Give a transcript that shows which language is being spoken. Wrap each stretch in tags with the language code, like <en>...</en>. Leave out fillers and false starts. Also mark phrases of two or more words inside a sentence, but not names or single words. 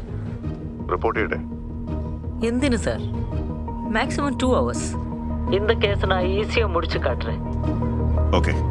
<ml>റിപ്പോർട്ട് ചെയ്യട്ടെ. എന്തിനു സാർ? മാക്സിമം 2 hours.</ml> <ta>இந்த கேஸை நான் ஈஸியாக முடிச்சு காட்டுறேன்.</ta> <ml>ഓക്കെ.</ml>